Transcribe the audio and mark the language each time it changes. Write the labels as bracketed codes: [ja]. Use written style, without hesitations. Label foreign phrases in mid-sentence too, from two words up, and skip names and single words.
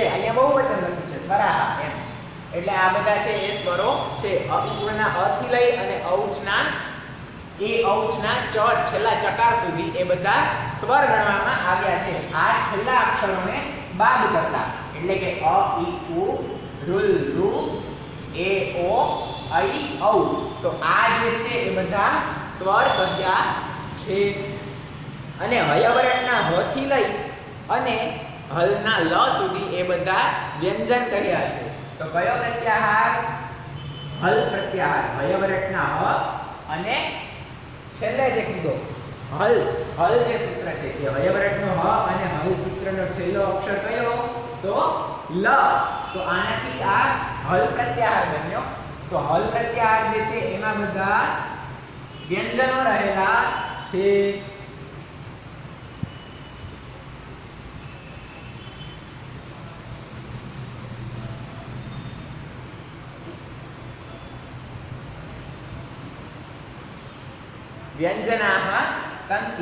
[gu] અહીંયા બહુવચન લખ્યું છે સ્વરાહા એમ એટલે આ બધા છે એ સ્વરો છે। અયુણના અ થી લઈ અને औचના એ औचના ચ છેલ્લા ચકાર સુધી એ બધા સ્વર ગણવામાં આવ્યા છે। આ છેલ્લા અક્ષરોને બાદ કરતા એટલે કે અ ઈ ઉ રુલ રુ એ ઓ ऐ औ તો આ જે છે એ બધા સ્વર કહ્યા છે। અને હયવર્ણના હ થી લઈ અને હલના લ સુધી એ બધા વ્યંજન કહ્યા છે। તો કયો પ્રત્યાહાર હલ પ્રત્યાહાર હયવર્ણના હ અને છેલ્લે જે કીધો હલ હલ જે સૂત્ર છે એ હયવર્ણનો હ અને હલ સૂત્રનો છેલ્લો અક્ષર કયો તો લ। તો આનાથી આ હલ પ્રત્યાહાર બન્યો। તો હલ પ્રત્યાહાર જે છે એમાં બધા વ્યંજનો રહેલા છે। [sa] व्यंजनाः सन्ति।